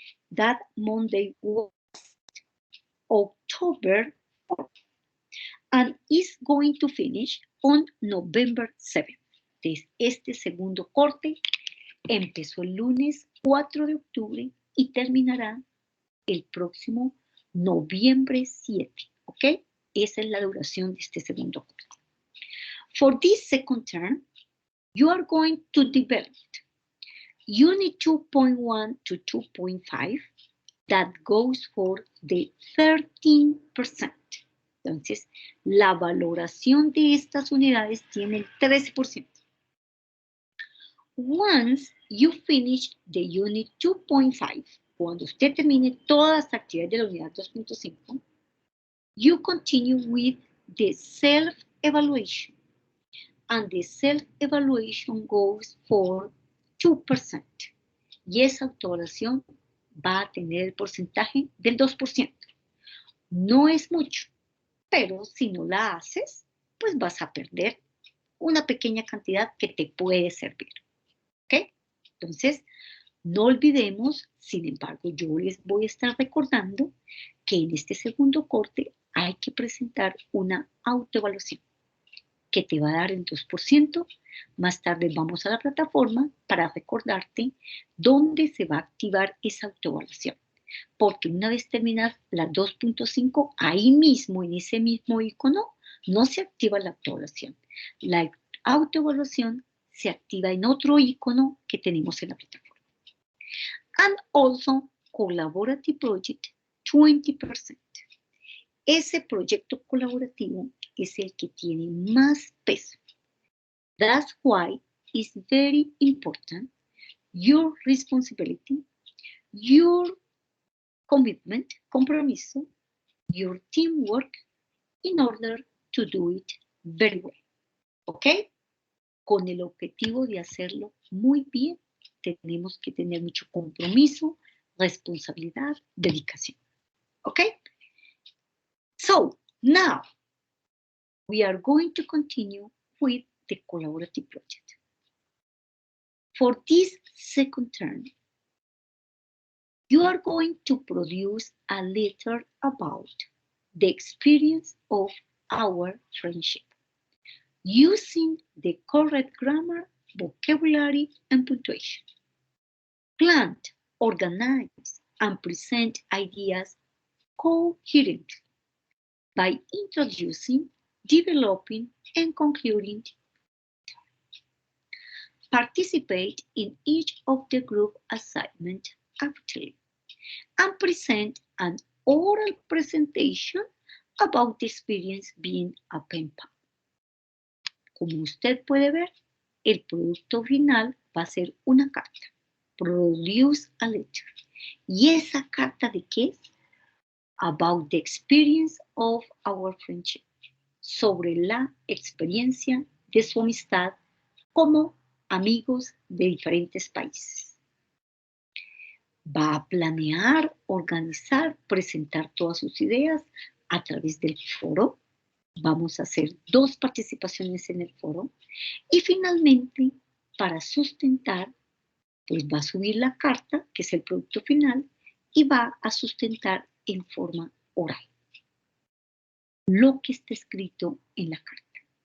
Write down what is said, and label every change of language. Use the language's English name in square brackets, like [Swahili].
[English] That Monday was October 4th, and is going to finish on November 7th. [Spanish] Entonces, este segundo corte empezó el lunes 4 de octubre y terminará el próximo noviembre 7, ¿ok? Esa es la duración de este segundo corte. [English] For this second term, you are going to develop Unit 2.1 to 2.5 that goes for the 13%. [Spanish] Entonces, la valoración de estas unidades tiene el 13%. [English] Once you finish the Unit 2.5, [Spanish] cuando usted termine todas las actividades de la unidad 2.5, [English] you continue with the self-evaluation. And the self-evaluation goes for 2%. [Spanish] Y esa autoevaluación va a tener el porcentaje del 2%. No es mucho, pero si no la haces, pues vas a perder una pequeña cantidad que te puede servir. ¿Ok? Entonces, no olvidemos, sin embargo, yo les voy a estar recordando que en este segundo corte hay que presentar una autoevaluación que te va a dar el 2%. Más tarde vamos a la plataforma para recordarte dónde se va a activar esa autoevaluación. Porque una vez terminas la 2.5, ahí mismo, en ese mismo icono, no se activa la autoevaluación. La autoevaluación se activa en otro icono que tenemos en la plataforma. [English] And also, Collaborative Project, 20%. [Spanish] Ese proyecto colaborativo es el que tiene más peso. [English] That's why it's very important your responsibility, your commitment, compromiso, your teamwork in order to do it very well. ¿Ok? [Spanish] Con el objetivo de hacerlo muy bien, tenemos que tener mucho compromiso, responsabilidad, dedicación. ¿Ok? [English] So, now, we are going to continue with the collaborative project. For this second term, you are going to produce a letter about the experience of our friendship, using the correct grammar, vocabulary, and punctuation. Plan, organize, and present ideas coherently by introducing, developing, and concluding. Participate in each of the group assignments actively and present an oral presentation about the experience being a pen pal. [Spanish] Como usted puede ver, el producto final va a ser una carta. [English] Produce a letter. [Spanish] ¿Y esa carta de qué es? [English] About the experience of our friendship. [Spanish] Sobre la experiencia de su amistad como amigos de diferentes países. Va a planear, organizar, presentar todas sus ideas a través del foro. Vamos a hacer 2 participaciones en el foro. Y finalmente, para sustentar, pues va a subir la carta, que es el producto final, y va a sustentar en forma oral lo que está escrito en la carta.